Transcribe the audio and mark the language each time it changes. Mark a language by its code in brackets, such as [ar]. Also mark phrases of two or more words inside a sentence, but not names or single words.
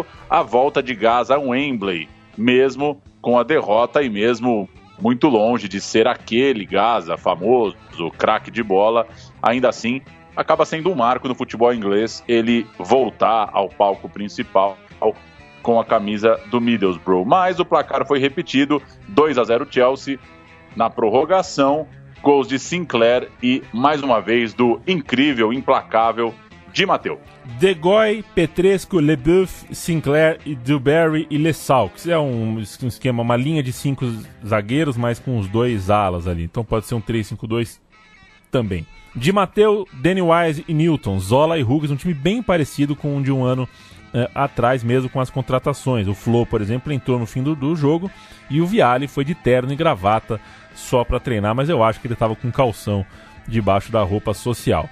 [pt] A volta de Gaza a Wembley, mesmo com a derrota e mesmo muito longe de ser aquele Gaza famoso, craque de bola, ainda assim acaba sendo um marco no futebol inglês ele voltar ao palco principal com a camisa do Middlesbrough. Mas o placar foi repetido, 2-0 Chelsea, na prorrogação, gols de Sinclair e mais uma vez do incrível, implacável Di Matteo. De Goey, Petrescu, Leboeuf, Sinclair, Dewberry e Lessaux. É um esquema, uma linha de 5 zagueiros, mas com os 2 alas ali. Então pode ser um 3-5-2 também. Di Matteo, Danny Wise e Newton, Zola e Hughes, um time bem parecido com o de um ano atrás, mesmo com as contratações. O Flo, por exemplo, entrou no fim do jogo e o Vialli foi de terno e gravata só para treinar, mas eu acho que ele estava com calção debaixo da roupa social.